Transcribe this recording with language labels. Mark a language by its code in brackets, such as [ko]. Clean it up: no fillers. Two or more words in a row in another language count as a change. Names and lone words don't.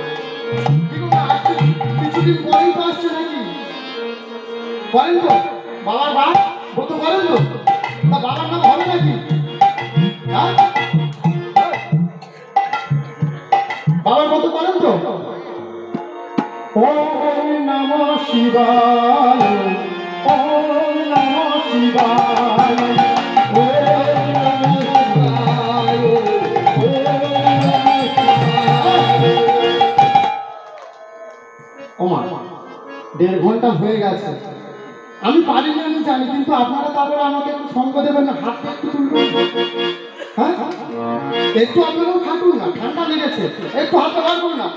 [bn] কিছুদিন পরেই তো আসছে নাকি? বলেন তো, বাবার বাপ ব্রত করেন তো? তা বাবার নাম হবে নাকি? হ্যাঁ, বাবার ব্রত করেন তো? [sa] ওম নমঃ শিবায়, ওম নমঃ শিবায়, ওম নমঃ শিবায়, ওম নমঃ শিবায়। [bn] ওমা, 1.5 ঘন্টা হয়ে গেছে। আমি পারিনি, আমি জানি, কিন্তু আপনারা তারপরে আমাকে একটু সঙ্গ দেবেন না? হাতটা একটু তুলবেন, হ্যাঁ? একটু আপনারাও খাটুন না, ঠান্ডা লেগেছে, একটু হাতটা বার করুন না।